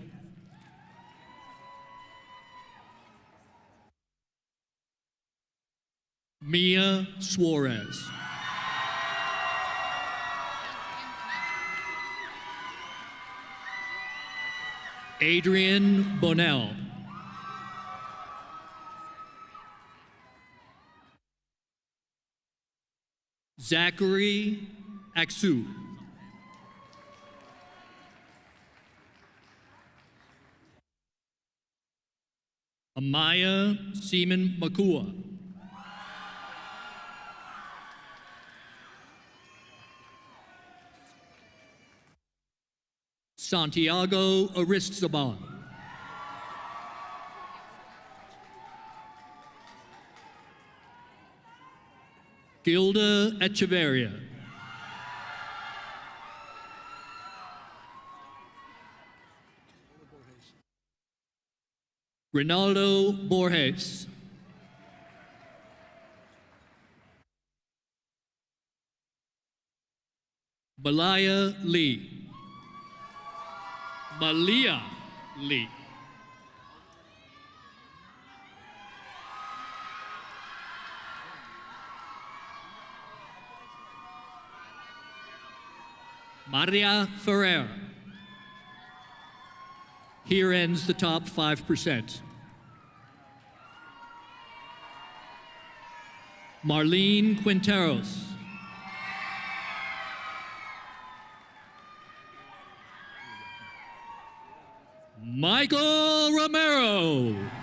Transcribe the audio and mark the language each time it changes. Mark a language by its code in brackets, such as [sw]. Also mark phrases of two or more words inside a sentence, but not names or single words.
[en] Mia Suarez. Adrian Bonnell. Zachary Aksu. Amaya Seaman Makua. Santiago Aristizábal. Gilda Echeverria. Ronaldo Borges. Malaya Lee. Malia Lee. Maria Ferrer. Here ends the top 5%. Marlene Quinteros. Michael Romero.